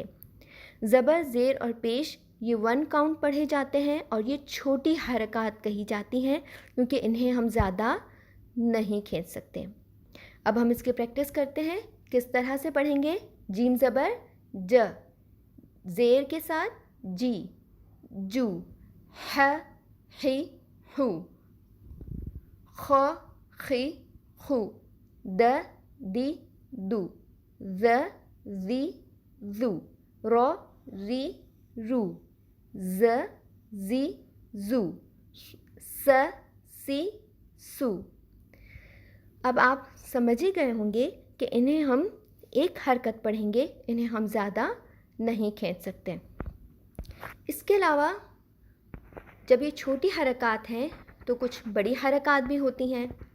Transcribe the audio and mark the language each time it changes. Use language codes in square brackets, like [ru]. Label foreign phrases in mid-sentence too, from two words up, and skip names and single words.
[ur] زبر، زیر اور پیش یہ 1 کاؤنٹ پڑھے جاتے ہیں اور یہ چھوٹی حرکات کہی جاتی ہیں کیونکہ انہیں ہم زیادہ نہیں کھینچ سکتے۔ اب ہم اس کی پریکٹس کرتے ہیں، کس طرح سے پڑھیں گے۔ جیم زبر ج، زیر کے ساتھ [ar] جی، جو، ح، حی، ہو، خ، خی، خو، د، دی، دو، ذ، ذی، ذو، رو، ری، رو، ز، زی، زو، س، سی، سو۔ [ur] اب آپ سمجھ ہی گئے ہوں گے کہ انہیں ہم ایک حرکت پڑھیں گے، انہیں ہم زیادہ نہیں کھینچ سکتے۔ اس کے علاوہ جب یہ چھوٹی حرکات ہیں تو کچھ بڑی حرکات بھی ہوتی ہیں.